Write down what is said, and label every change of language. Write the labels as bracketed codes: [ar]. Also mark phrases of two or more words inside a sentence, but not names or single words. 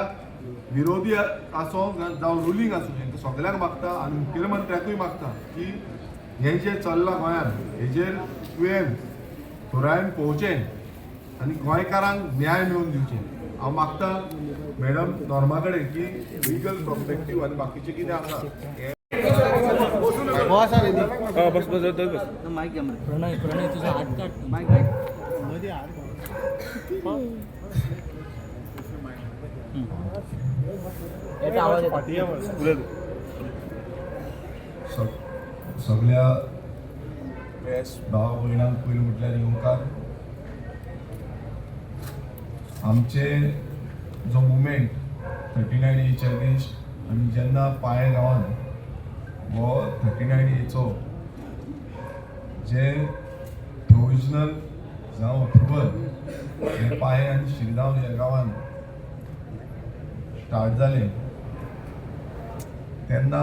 [kok] विरोधी आसूं जावं रुलींग आसूं हेंकां सगळ्यांक मागता आनी मुखेलमंत्र्याकूय मागता की हें जें चल्लां गोंयांत हेजेर तुवें थोरायन पळोवचें आनी गोंयकारांक न्याय मेळोवन दिवचें. हांव मागता मॅडम नॉर्मा कडेन की [en] legal perspective [kok] आनी बाकीचें कितें आसा हें [mr] प्रणय तुझा हात काढ. याचा आवाज येतो. [kok] सगळ्या प्रेस भाव भयणांक पयलीं म्हटल्यार येवकार. आमचे जो [en] movement 39A against [kok] आनी जेन्ना पाळे गांवान हो 39A जे प्रोविजनल जावं अप्रुवल हे पाळे आनी शिरगांव ह्या गांवान स्टार्ट जाले तेन्ना